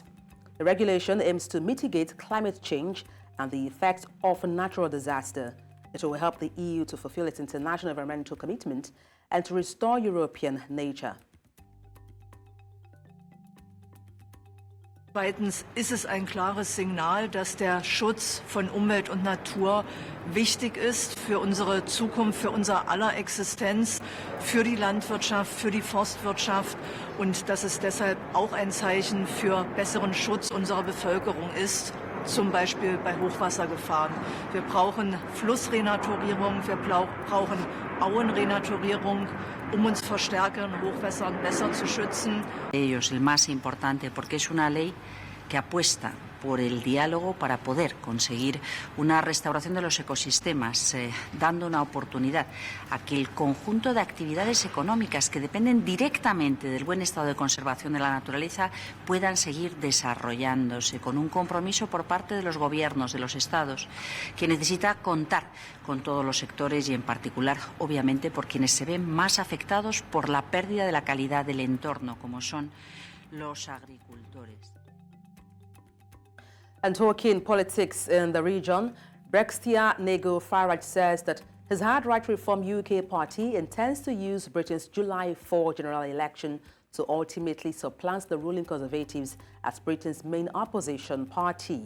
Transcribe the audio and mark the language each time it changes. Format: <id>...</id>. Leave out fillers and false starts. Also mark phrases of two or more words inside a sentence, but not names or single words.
<en>The regulation aims to mitigate climate change and the effects of natural disaster. It will help the EU to fulfill its international environmental commitment and to restore European nature.</en> <de>Zweitens ist es ein klares Signal, dass der Schutz von Umwelt und Natur wichtig ist für unsere Zukunft, für unser aller Existenz, für die Landwirtschaft, für die Forstwirtschaft und dass es deshalb auch ein Zeichen für besseren Schutz unserer Bevölkerung ist, zum Beispiel bei Hochwassergefahren. Wir brauchen Flussrenaturierung, wir brauchen Auenrenaturierung, uns vor stärkeren Hochwässern besser zu schützen.</de> <es>Ellos el más importante porque es una ley que apuesta por el diálogo para poder conseguir una restauración de los ecosistemas, dando una oportunidad a que el conjunto de actividades económicas que dependen directamente del buen estado de conservación de la naturaleza puedan seguir desarrollándose con un compromiso por parte de los gobiernos, de los estados, que necesita contar con todos los sectores y en particular, obviamente, por quienes se ven más afectados por la pérdida de la calidad del entorno, como son los agricultores.</es> <en>And talking politics in the region, Brexiteer Nego Farage says that his hard right reform UK party intends to use Britain's July 4 general election to ultimately supplant the ruling Conservatives as Britain's main opposition party.</en>